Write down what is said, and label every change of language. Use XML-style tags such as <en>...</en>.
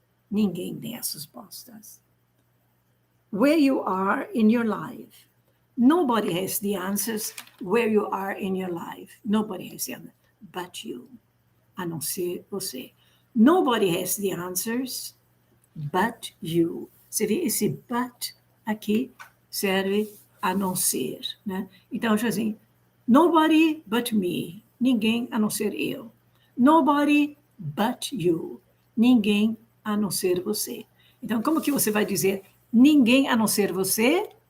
<pt>Ninguém tem as respostas.</pt> <en>Where you are in your life. Nobody has the answers where you are in your life. Nobody has the answers but you,</en> <pt>a não ser você.</pt> <en>Nobody has the answers but you.</en> <pt>Você vê esse but aqui serve a não ser, né? Então, assim,</pt> <en>nobody but me.</en> <pt>Ninguém a não ser eu.</pt> <en>Nobody but you.</en> <pt>Ninguém a não ser você. Então, como que você vai dizer ninguém a não ser você?</pt>